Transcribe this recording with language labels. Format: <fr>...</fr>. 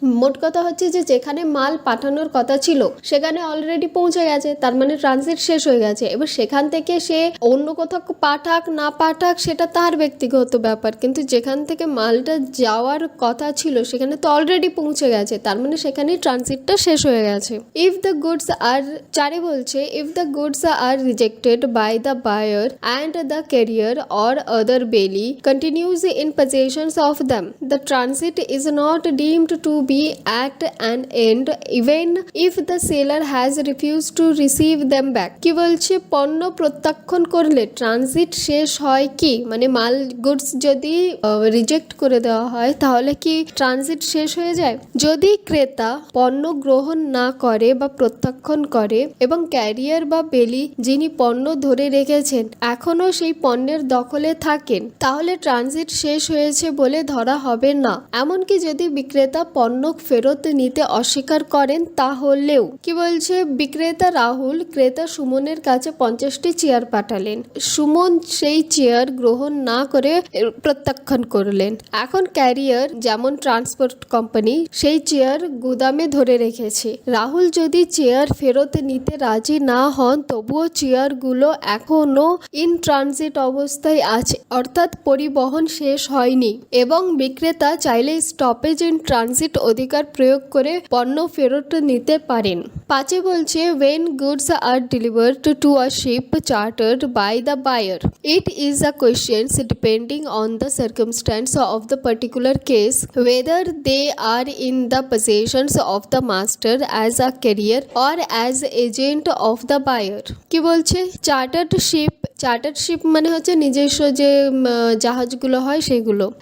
<bn>মোট কথা হচ্ছে যে যেখানে মাল পাঠানোর কথা ছিল সেখানে অলরেডি পৌঁছে গেছে, তার মানে ট্রানজিট শেষ হয়ে গেছে। এবার সেখান থেকে সে অন্য কোথাও পাঠাক না পাঠাক সেটা তার ব্যক্তিগত ব্যাপার, কিন্তু যেখান থেকে মালটা যাওয়ার কথা ছিল সেখানে তো অলরেডি পৌঁছে গেছে, তার মানে সেখানে ট্রানজিটটা শেষ হয়ে গেছে।</bn> <en>if the goods are</en> <bn>বলছে</bn> <en>If the goods are rejected by the buyer and the carrier or other bailee continues in possession of them, the transit is not deemed to be at an end even if the seller has refused to receive them back।</en> <bn>কি বলছে, পণ্য প্রত্যাখ্যান করলে transit শেষ হয় কি, মানে মাল গুডস যদি রিজেক্ট করে দেওয়া হয় তাহলে কি ট্রানজিট শেষ হয়ে যায়? যদি ক্রেতা পণ্য গ্রহণ না করে বা প্রত্যাখ্যান করে এবং ক্যারিয়ার বা বেলি যিনি পণ্য ধরে রেখেছেন এখনো সেই পণ্যের দখলে থাকেন তাহলে ট্রানজিট শেষ হয়েছে বলে ধরা হবে না। এমনকি যদি বিক্রেতা পণ্য ফেরত নিতে অস্বীকার করেন তাহলেও। কি বলছে, বিক্রেতা রাহুল ক্রেতা সুমনের কাছে 50টি চেয়ার পাঠালেন, সুমন সেই চেয়ার গ্রহণ না করে প্রত্যাখ্যান করলেন। এখন ক্যারিয়ার যেমন ট্রান্সপোর্ট কোম্পানি সেই চেয়ার গুদামে ধরে রেখেছে। রাহুল যদি চেয়ার ফেরত নিতে রাজি না হন তবুও চেয়ারগুলো এখনো ইন ট্রানজিট অবস্থায় আছে, অর্থাৎ পরিবহন শেষ হয়নি এবং বিক্রেতা চাইলে স্টপেজ ইন ট্রানজিট অধিকার প্রয়োগ করে পণ্য ফেরত নিতে পারেন। 5 বলছে</bn> <en>when goods are delivered to a ship chartered by the buyer, it is a question depending on the circumstance of the particular case whether they are in the possession of the master as a carrier or as agent of the buyer।</en> <bn>কি বলছে, chartered sheep মানে হচ্ছে নিজস্ব যে জাহাজগুলো হয় সেগুলো।</bn>